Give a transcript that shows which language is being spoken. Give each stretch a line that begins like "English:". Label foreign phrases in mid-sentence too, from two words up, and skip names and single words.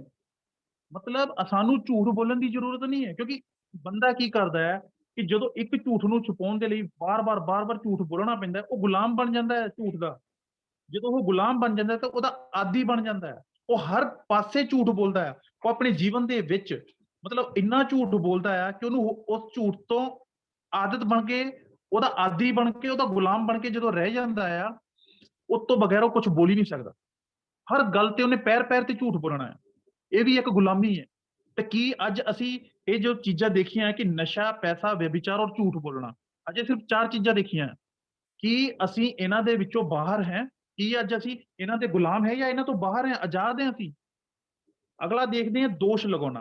Punjabi: ਮਤਲਬ ਸਾਨੂੰ ਝੂਠ ਬੋਲਣ ਦੀ ਜ਼ਰੂਰਤ ਨਹੀਂ ਹੈ, ਕਿਉਂਕਿ ਬੰਦਾ ਕੀ ਕਰਦਾ ਹੈ ਕਿ ਜਦੋਂ ਇਕ ਝੂਠ ਨੂੰ ਛੁਪਾਉਣ ਦੇ ਲਈ ਬਾਰ-ਬਾਰ ਝੂਠ ਬੋਲਨਾ ਪੈਂਦਾ ਹੈ, ਵੋ ਗੁਲਾਮ ਬਣ ਜਾਂਦਾ ਹੈ ਝੂਠ ਦਾ। ਜਦੋਂ ਵੋ ਗੁਲਾਮ ਬਣ ਜਾਂਦਾ ਹੈ ਤਾਂ ਓਹਦਾ ਆਦੀ ਬਣ ਜਾਂਦਾ ਹੈ, ਵੋ ਹਰ ਪਾਸੇ ਝੂਠ ਬੋਲਦਾ ਹੈ। ਵੋ ਅਪਣੇ ਜੀਵਨ ਦੇ ਵਿਚ ਮਤਲਬ ਇੰਨਾ ਝੂਠ ਬੋਲਦਾ ਹੈ ਕਿ ਉਹਨੂੰ ਉਸ ਝੂਠ ਤੋ ਆਦਤ ਬਣ ਕੇ ਉਹਦਾ ਆਦੀ ਬਣ ਕੇ ਉਹਦਾ ਗੁਲਾਮ ਬਣ ਕੇ ਜਦੋਂ ਰਹਿ ਜਾਂਦਾ ਆ, ਉਸ ਤੋਂ ਬਗੈਰ ਉਹ ਕੁਝ ਬੋਲ ਹੀ ਨਹੀਂ ਸਕਦਾ। ਹਰ ਗੱਲ ਤੇ ਉਨ੍ਹੇਂ ਪੈਰ ਪੈਰ ਤੇ ਝੂਠ ਬੋਲਨਾ ਹੈ। ਇਹ ਵੀ ਇੱਕ ਗੁਲਾਮੀ ਹੈ। ਤੇ ਕੀ ਅੱਜ ਅਸੀਂ ਇਹ ਜੋ ਚੀਜ਼ਾਂ ਦੇਖੀਆਂ ਕਿ ਨਸ਼ਾ, ਪੈਸਾ, ਵਿਅਭਿਚਾਰ ਔਰ ਝੂਠ ਬੋਲਣਾ, ਅਜੇ ਸਿਰਫ 4 ਚੀਜ਼ਾਂ ਦੇਖੀਆਂ, ਕੀ ਅਸੀਂ ਇਹਨਾਂ ਦੇ ਵਿੱਚੋਂ ਬਾਹਰ ਹੈ? ਕੀ ਅੱਜ ਅਸੀਂ ਇਹਨਾਂ ਦੇ ਗੁਲਾਮ ਹੈ ਜਾਂ ਇਹਨਾਂ ਤੋਂ ਬਾਹਰ ਹੈ, ਆਜ਼ਾਦ ਹੈ ਅਸੀਂ? ਅਗਲਾ ਦੇਖਦੇ ਹਾਂ ਦੋਸ਼ ਲਗਾਉਣਾ।